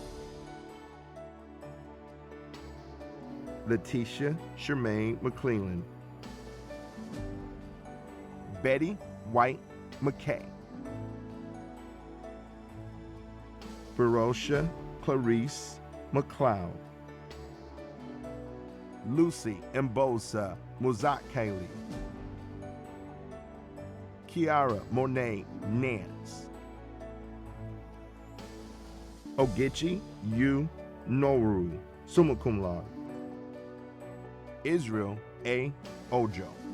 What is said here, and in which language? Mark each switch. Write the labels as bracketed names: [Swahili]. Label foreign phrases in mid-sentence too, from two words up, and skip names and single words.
[English] Letitia Shermaine McClellan. Betty White McKay. Barocia Clarice McLeod. Lucy Mbosa Muzakali. Kiara Monet Nance. Ogechi Yu Noru, [Latin] summa cum laude. [English] Israel A. Ojo.